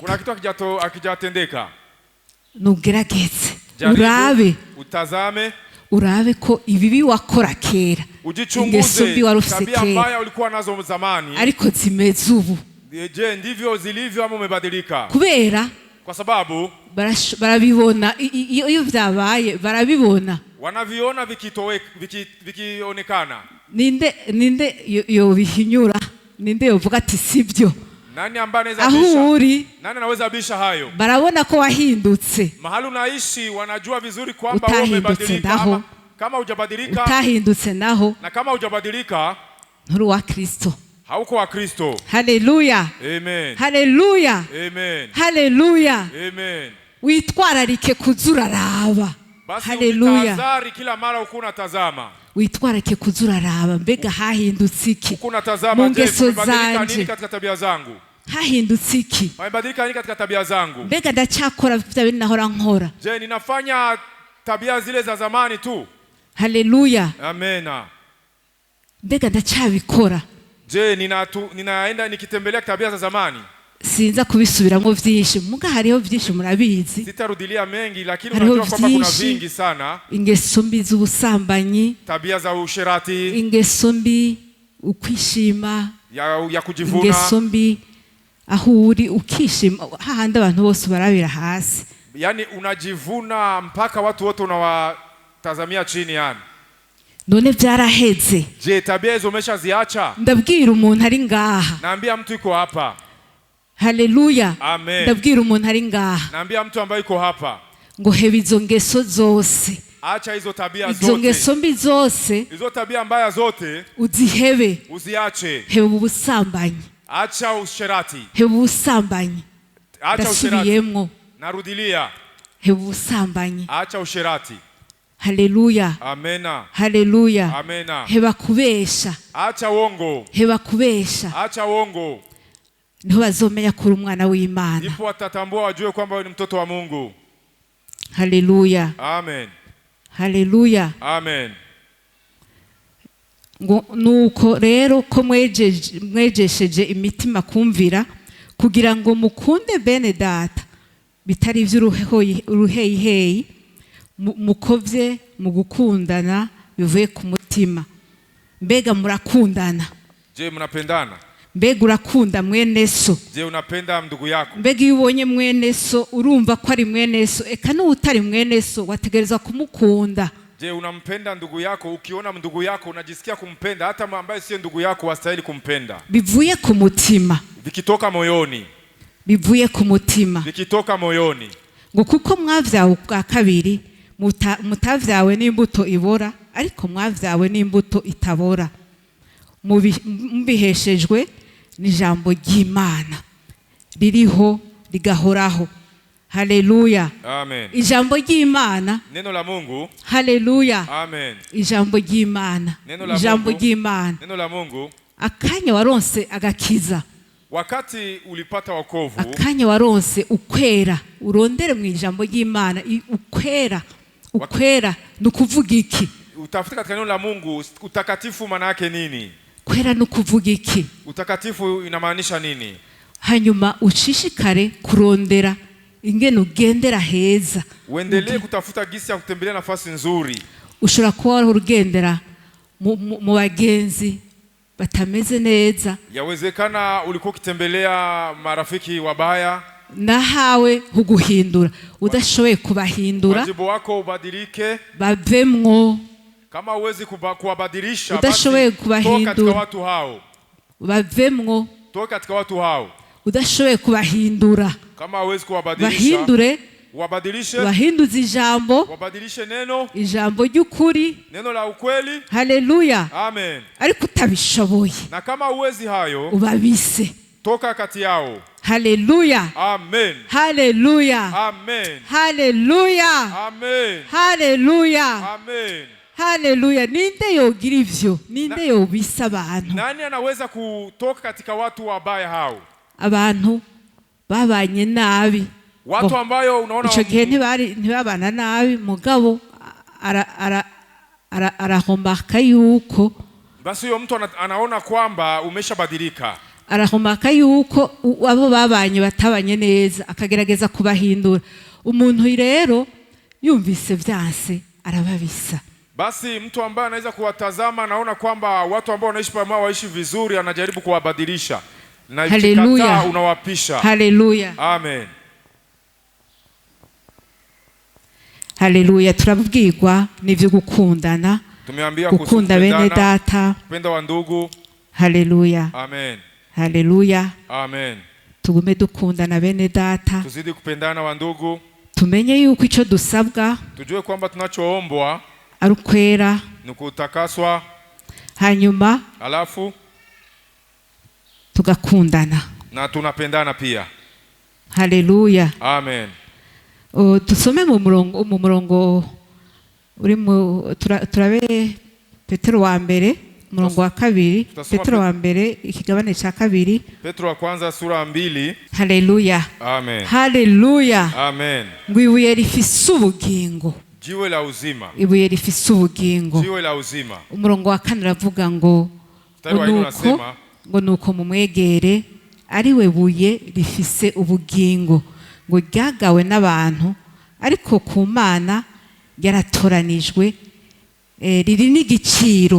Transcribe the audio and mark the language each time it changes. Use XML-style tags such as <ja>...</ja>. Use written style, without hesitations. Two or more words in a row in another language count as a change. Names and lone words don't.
<sw>Kuna kitu hakijatendeka.</sw> <rn>Nugerageze. Urabe.</rn> <sw>Utazame.</sw> <rn>Urabe ko ibibi wakora kera.</rn> <sw>Ujichunguze tabia mbaya ulikuwa nazo zamani.</sw> <rn>Ariko zimeze ubu.</rn> <sw>Je, ndivyo zilivyo ama umebadilika?</sw> <rn>Kubera</rn> <sw>kwa sababu</sw> <rn>barabibona iyo vyabaye barabibona.</rn> <sw>Wanaviona vikionekana.</sw> <rn>Ninde yo bihinyura? Ninde yovuga ati sibyo?</rn> <sw>Nani ambaye anaweza bisha?</sw> <rn>Ahuri.</rn> <sw>Nani anaweza bisha hayo?</sw> <rn>Barabona ko wahindutse.</rn> <sw>Mahali unaishi wanajua vizuri kwamba wewe umebadilika. Kama hujabadilika,</sw> <rn>utahindutse naho.</rn> <sw>Na kama hujabadilika,</sw> <rn>nturi wa Kristo.</rn> <sw>Hauko wa Kristo. Haleluya. Amen. Haleluya. Amen. Haleluya. Amen.</sw> <rn>Witwararike kuzuraraba. Haleluya.</rn> <sw>Tazari kila mara uko unatazama.</sw> <rn>Witwararike kuzuraraba mbega hahindutse iki?</rn> <sw>Uko unatazama je, nimebadilika nini katika tabia zangu?</sw> <rn>Hahindutse iki?</rn> <sw>Nimebadilika nini katika tabia zangu?</sw> <rn>Mbega ndacyakora bya bintu nahora nkora?</rn> <sw>Je, ninafanya tabia zile za zamani tu? Haleluya. Amena.</sw> <rn>Mbega ndacyabikora?</rn> <sw>Je, ninaenda nikitembelea tabia za zamani?</sw> <rn>Sinza kubisubiramo vyinshi, muga hariho vyinshi murabizi.</rn> <sw>Sitarudilia mengi lakini unajua kwamba kuna vingi sana.</sw> <rn>Ingeso mbi z'ubusambanyi,</rn> <sw>tabia za usherati,</sw> <rn>ingeso mbi ukwishima,</rn> <sw>ya kujivuna,</sw> <rn>ingeso mbi aho uri ukishima hahandi abantu bose barabira hasi.</rn> <sw>Yani unajivuna mpaka watu wote unawatazamia chini yani.</sw> <rn>None byaraheze.</rn> <sw>Je, tabia hizo umeshaziacha?</sw> <rn>Ndabwira umuntu ari ngaha.</rn> <sw>Naambia mtu yuko hapa. Haleluya. Amen.</sw> <rn>Ndabwira umuntu ari ngaha.</rn> <sw>Naambia mtu ambaye yuko hapa.</sw> <rn>Ngo hebe izo ngeso zose.</rn> <sw>Acha hizo tabia zote.</sw> <rn>Izo ngeso mbi zose.</rn> <sw>Hizo tabia mbaya zote.</sw> <rn>Uzihebe.</rn> <sw>Uziache.</sw> <rn>Hebe ubusambanyi.</rn> <sw>Acha usherati.</sw> <rn>Hebe ubusambanyi.</rn> <sw>Acha usherati.</sw> <rn>Narudilia. Hebe ubusambanyi.</rn> <sw>Acha usherati. Haleluya. Amena. Haleluya. Amena.</sw> <rn>Heba kubesha.</rn> <sw>Acha uongo.</sw> <rn>Heba kubesha.</rn> <sw>Acha uongo.</sw> <rn>Niho bazomenya kuri umwana w'Imana.</rn> <sw>Ndipo watatambua wajue kwamba wewe ni mtoto wa Mungu. Haleluya. Amen. Haleluya. Amen.</sw> <rn>Nuko rero ko mwejesheje imitima kumvira kugira ngo mukunde bene data bitari vy'uruheyiheyi mukovye mu gukundana bivuye ku mutima. Mbega murakundana?</rn> <sw>Je, mnapendana?</sw> <rn>Mbega urakunda mwene so?</rn> <sw>Je, unapenda ndugu yako?</sw> <rn>Mbega iyo ubonye mwene so urumva ko ari mwene so, eka n'utari mwene so wategereza kumukunda.</rn> <sw>Je, unampenda ndugu yako? Ukiona ndugu yako unajisikia kumpenda, hata ambaye sio ndugu yako wastahili kumpenda.</sw> <rn>Bivuye ku mutima.</rn> <sw>Vikitoka moyoni.</sw> <rn>Bivuye ku mutima.</rn> <sw>Vikitoka moyoni.</sw> <rn>Ngo kuko mwavyawe bwa kabiri mutavyawe n'imbuto ibora ariko mwavyawe n'imbuto itabora. Mubiheshejwe n'ijambo ry'Imana ririho rigahoraho. Haleluya. Amen. Ijambo ry'Imana.</rn> <sw>Neno la Mungu. Haleluya. Amen.</sw> <rn>Ijambo ry'Imana. Ijambo ry'Imana.</rn> <sw>Neno la Mungu.</sw> <rn>Akanya waronse agakiza.</rn> <sw>Wakati ulipata wokovu.</sw> <rn>Akanya waronse ukwera. Urondere mu ijambo ry'Imana ukwera. Ukwera nukuvuga iki?</rn> <sw>Utafuta katika neno la Mungu utakatifu maana yake nini?</sw> <rn>Kwera nukuvuga iki?</rn> <sw>Utakatifu inamaanisha nini?</sw> <rn>Hanyuma ushishikare kurondera ingene ugendera heza.</rn> <sw>Uendelee kutafuta gisi ya kutembelea nafasi nzuri.</sw> <rn>Ushobora kuba urugendera mu bagenzi batameze neza.</rn> <sw>Yawezekana ulikuwa ukitembelea marafiki wabaya.</sw> <rn>Nahawe huguhindura. Udashoboye kubahindura.</rn> <sw>Wajibu wako ubadilike.</sw> <rn>Bavemwo.</rn> <sw>Kama uwezi kuwabadilisha</sw> <rn>udashoboye kubahindura.</rn> <sw>Toka katika watu hao.</sw> <rn>Bavemwo.</rn> <sw>Toka katika watu hao.</sw> <rn>Udashoboye kubahindura.</rn> <sw>Kama uwezi kuwabadilisha.</sw> <rn>Bahindure.</rn> <sw>Wabadilishe.</sw> <rn>Bahinduze ijambo.</rn> <sw>Wabadilishe neno.</sw> <rn>Ijambo ry'ukuri.</rn> <sw>Neno la ukweli. Haleluya. Amen.</sw> <rn>Ariko utabishoboye.</rn> <sw>Na kama uwezi hayo.</sw> <rn>Ubabise.</rn> <sw>Toka kati yao. Haleluya. Amen. Haleluya. Amen. Haleluya. Amen. Haleluya. Amen. Haleluya.</sw> <rn>Ninde yogira ivyo? Ninde yobisa abantu?</rn> <sw>Nani anaweza kutoka katika watu wabaya hao?</sw> <rn>Abantu babanye nabi.</rn> <sw>Watu ambayo unaona</sw> <rn>ico gihe ntibabana nabi mugabo arahomaka yuko</rn> <sw>basi huyo mtu anaona kwamba umeshabadilika,</sw> <rn>arahomaka yuko abo babanye batabanye neza, akagerageza kubahindura. Umuntu rero yumvise vyanse arababisa.</rn> <sw>Basi mtu ambaye anaweza kuwatazama anaona kwamba watu ambao wanaishi pamoja waishi vizuri, anajaribu kuwabadilisha na ikikataa unawapisha. Haleluya. Amen. Haleluya.</sw> <rn>Turabwirwa n'ivyo gukundana,</rn> <sw>tumeambia</sw> <rn>gukunda bene data,</rn> <sw>kupenda wa ndugu. Haleluya. Amen. Haleluya. Amen.</sw> <rn>Tugume dukundana bene data,</rn> <sw>tuzidi kupendana wa ndugu.</sw> <rn>Tumenye yuko ico dusabwa,</rn> <sw>tujue kwamba tunachoombwa</sw> <rn>ari ukwera,</rn> <sw>ni kutakaswa,</sw> <rn>hanyuma</rn> <sw>alafu</sw> <rn>tugakundana</rn> <sw>na tunapendana pia. Haleluya. Amen.</sw> <rn>Tusome mu murongo uri mu turabe Petero wa mbere murongo wa kabiri, Petero wa mbere ikigabane cha kabiri,</rn> <sw>Petro wa kwanza sura 2. Haleluya. Amen. Haleluya. Amen.</sw> <rn>Ngo ibuye rifise ubugingo,</rn> <sw>jiwe la uzima,</sw> <rn>ibuye rifise ubugingo.</rn> <sw>jiwe la uzima.</sw> <rn>Umurongo wa 4 ravuga ngo nuko mumwegere ari we buye rifise ubugingo, ngo ryagawe n'abantu ariko ku Mana yaratoranijwe, riri n'igiciro.</rn>